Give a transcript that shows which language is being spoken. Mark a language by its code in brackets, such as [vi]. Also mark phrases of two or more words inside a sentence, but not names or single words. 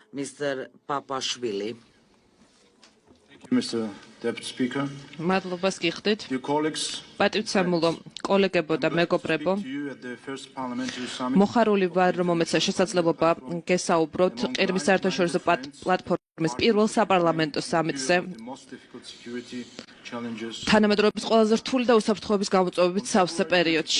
[en] Mr. Papashvili. Mr. Deputy Speaker. [ka] მადლობას გიხდით. [en] Dear colleagues, [ka] პატივცემულო კოლეგებო და მეგობრებო, მოხარული ვარ, რომ მომეცა შესაძლებლობა გესაუბროთ ყირიმის საერთაშორისო პლატფორმის პირველ საპარლამენტო სამიტზე თანამედროვეობის ყველაზე რთული და უსაფრთხოების გამოწვევებით სავსე პერიოდში.